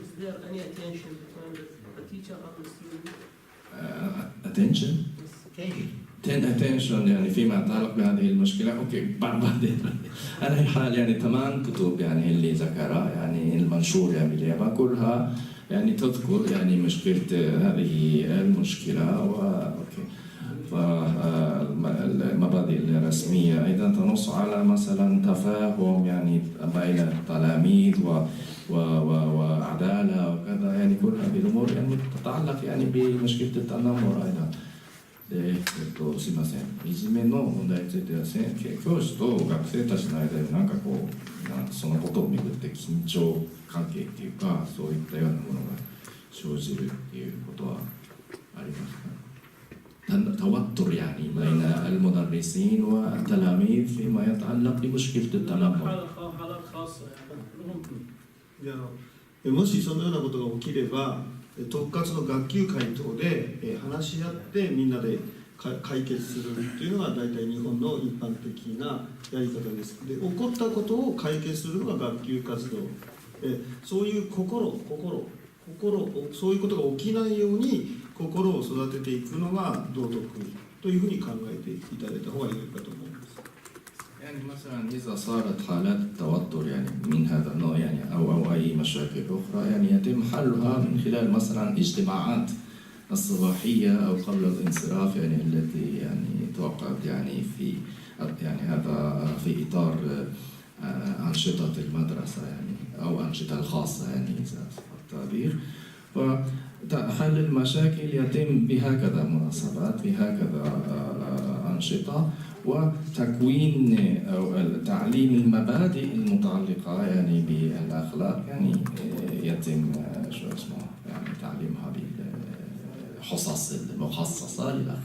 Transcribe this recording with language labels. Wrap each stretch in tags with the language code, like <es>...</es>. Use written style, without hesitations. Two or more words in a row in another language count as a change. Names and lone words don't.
<ar>attention يعني فيما يتعلق بهذه المشكلة أوكي بعدين على أي حال يعني 8 كتب يعني اللي ذكرها يعني المنشور يعني باليابان كلها يعني تذكر يعني مشكلة هذه المشكلة أوكي فالمبادئ الرسمية أيضا تنص على مثلا تفاهم يعني بين التلاميذ وعدالة وكذا يعني كل هذه الأمور يعني تتعلق يعني بمشكلة التنمر أيضا.</ar> <ja>すいません、いじめの問題については教師と学生たちの間でなんかこうそのことをめぐって緊張関係っていうかそういったようなものが生じるっていうことはありますか？</ja> <ar>توتر يعني بين المدرسين والتلاميذ فيما يتعلق بمشكلة التنمر.</ar> <ja>もしそのようなことが起きれば特活の学級会等で話し合ってみんなで解決するというのが大体日本の一般的なやり方です。で、起こったことを解決するのが学級活動。そういう心、そういうことが起きないように心を育てていくのが道徳というふうに考えていただいた方がいいかと思います。</ja> <ar>يعني مثلا إذا صارت حالات التوتر يعني من هذا النوع يعني أو أي مشاكل أخرى يعني يتم حلها من خلال مثلا اجتماعات الصباحية أو قبل الانصراف يعني التي يعني توقعت يعني في يعني هذا في إطار أنشطة المدرسة يعني أو أنشطة الخاصة يعني إذا التعبير وحل المشاكل يتم بهكذا مناسبات بهكذا أنشطة وتكوين أو تعليم المبادئ المتعلقة يعني بالأخلاق يعني يتم شو اسمه يعني تعليمها بالحصص المخصصة للأخلاق.</ar>